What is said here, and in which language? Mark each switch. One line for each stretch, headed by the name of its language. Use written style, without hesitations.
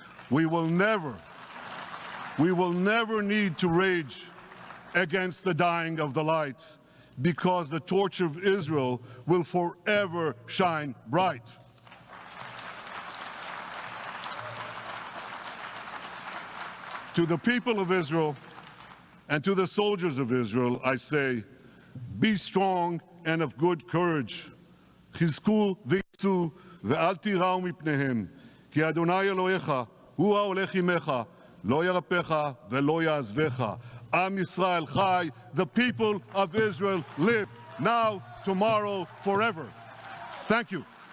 English: We will never need to rage against the dying of the light, because the torch of Israel will forever shine bright. To the people of Israel and to the soldiers of Israel, I say, be strong and of good courage.
Hebrew: חזקו ויצאו ואל תיראו מפניהם, כי אדוני אלוהיך הוא ההולך עמך, לא ירפך ולא יעזבך.
English: Am Yisrael Chai, the people of Israel live now, tomorrow, forever. Thank you.